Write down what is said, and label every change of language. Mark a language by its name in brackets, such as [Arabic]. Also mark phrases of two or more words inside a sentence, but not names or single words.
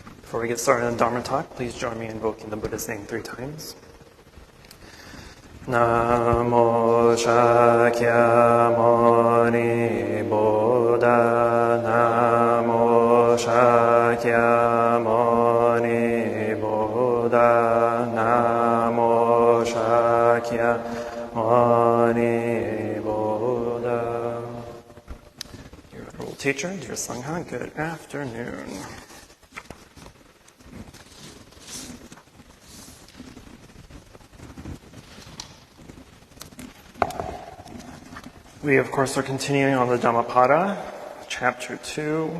[English] Before we get started on Dharma talk, please join me in invoking the Buddha's name 3 times. [Pali] Namo Shakyamuni Buddha, Namo Shakyamuni Buddha, Namo Shakyamuni Buddha. [English] Dear Venerable Teacher, dear Sangha, good afternoon. We, of course, are continuing on the Dhammapada, chapter 2.